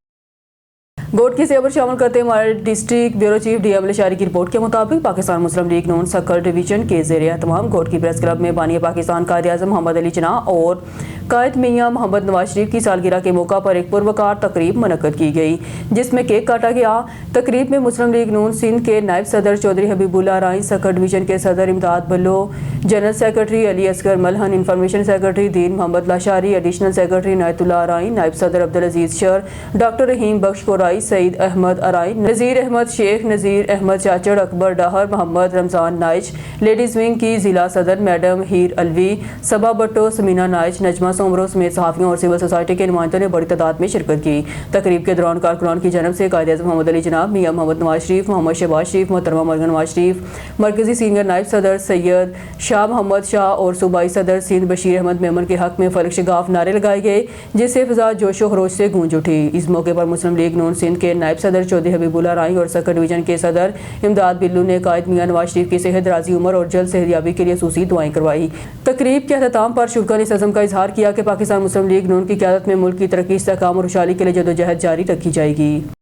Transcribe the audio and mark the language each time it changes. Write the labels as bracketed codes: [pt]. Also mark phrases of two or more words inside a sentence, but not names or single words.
[ur] گوٹ کی خبر شامل کرتے ہیں ہمارے [en] district bureau chief [ur] DM لشاری کی رپورٹ کے مطابق پاکستان مسلم لیگ نون سکھر ڈویژن کے زیر اہتمام گوٹ کی [en] press club [ur] میں بانی پاکستان قائد اعظم محمد علی جناح اور قائد میاں محمد نواز شریف کی سالگرہ کے موقع پر ایک پروقار تقریب منعقد کی گئی، جس میں کیک کاٹا گیا. تقریب میں مسلم لیگ نون سندھ کے نائب صدر چوہدری حبیب اللہ رائی، سکھر ڈویژن کے صدر امداد بلو, [en] general secretary [ur] علی اصغر ملہن, [en] information secretary [ur] دین محمد لاشاری, [en] additional secretary [ur] نایت اللہ رائی، نائب صدر عبدالعزیز شر، ڈاکٹر رحیم بخش کورائی، سعید احمد ارائیں، نذیر احمد شیخ، نذیر احمد چاچڑ، اکبر ڈاہر، محمد رمضان نائچ, [en] ladies wing [ur] کی ضلع صدر میڈم ہیر علوی، صبا بھٹو، ثمینہ نائچ، نجمہ سومرو سمیت صحافیوں اور [en] civil society [ur] کے نمائندوں نے بڑی تعداد میں شرکت کی. تقریب کے دوران کارکنان کی جانب سے قائد اعظم محمد علی جناح، میاں محمد نواز شریف, محمد شہباز شریف، محترمہ مریم نواز شریف، مرکزی سینئر نائب صدر سید شاہ محمد شاہ اور صوبائی صدر سندھ بشیر احمد میمن کے حق میں فلک شگاف نعرے لگائے گئے، جس سے فضا جوش و خروش سے گونج اٹھی. اس موقع پر مسلم لیگ نون سندھ کے نائب صدر چوہدری حبیب اللہ رائی اور سکھر ڈویژن کے صدر امداد بلو نے قائد میاں نواز شریف کی صحت، درازی عمر اور جلد صحت یابی کے لیے خصوصی دعائیں کروائیں. تقریب کے اختتام پر شرکا نے اس عزم کا اظہار کیا کہ پاکستان مسلم لیگ نون کی قیادت میں ملک کی ترقی، استحکام اور خوشحالی کے لیے جدوجہد جاری رکھی جائے گی.